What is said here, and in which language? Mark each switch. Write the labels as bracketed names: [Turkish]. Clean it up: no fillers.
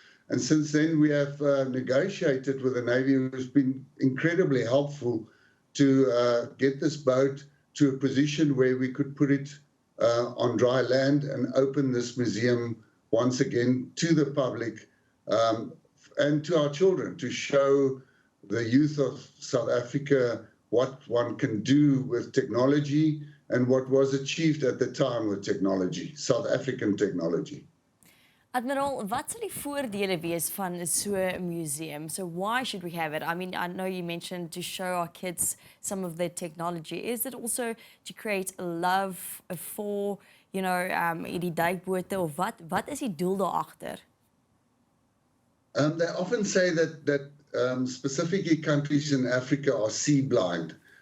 [English] And since then we have negotiated with the Navy, who's been incredibly helpful to get this boat to a position where we could put it on dry land and open this museum once again to the public and to our children, to show the youth of South Africa what one can do with technology and what was achieved at the time with technology, South African technology. [Afrikaans] Admiral, wat sal die voordele wees van so 'n museum? [English] So why should we have it? I mean, I know you mentioned to show our kids some of the technology. Is it also to create a love for, [Afrikaans] die duikbote, of wat is die doel daar agter? [English] They often say that specifically countries in Africa are sea blind.